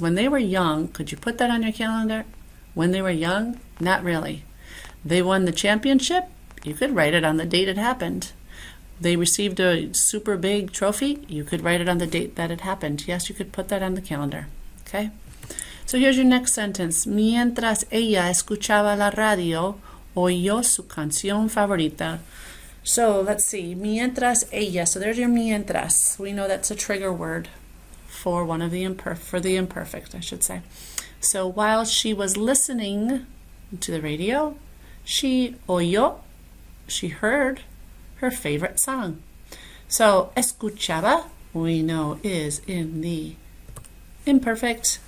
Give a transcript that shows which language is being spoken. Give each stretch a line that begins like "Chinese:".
English: When they were young, could you put that on your calendar? When they were young? Not really. They won the championship? You could write it on the date it happened. They received a super big trophy? You could write it on the date that it happened. Yes, you could put that on the calendar. Okay? So here's your next sentence.
Spanish: Mientras ella escuchaba la radio, oyó su canción favorita.
English: So let's see.
Spanish: Mientras ella.
English: So there's your mientras. We know that's a trigger word for one of the imperfect, I should say. So while she was listening to the radio, she oyó. she heard her favorite song. So escuchaba, we know, is in the imperfect.